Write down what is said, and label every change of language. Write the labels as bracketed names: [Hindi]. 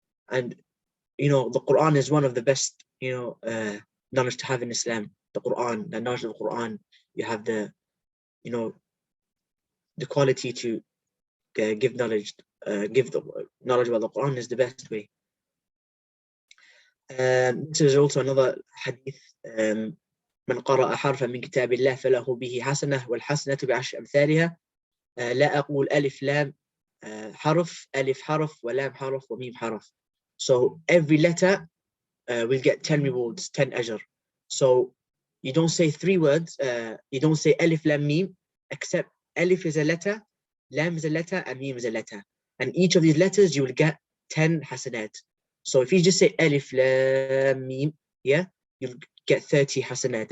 [English] And the Quran is one of the best knowledge to have in Islam. The Quran, the knowledge of the Quran, you have the quality to give knowledge, give the knowledge about the Quran is the best way. This is also another hadith. [Arabic] من قرأ حرفا من كتاب الله فله به حسنة والحسنة بعشر أمثالها. لا أقول ألف لام حرف، ألف حرف ولام حرف وميم حرف. [English] So every letter will get 10 rewards, 10 ajr. So you don't say 3 words, you don't say alif lam mim, except alif is a letter, lam is a letter, and mim is a letter. And each of these letters you will get 10 hasanat. So if you just say alif lam mim, yeah, you'll get 30 hasanat.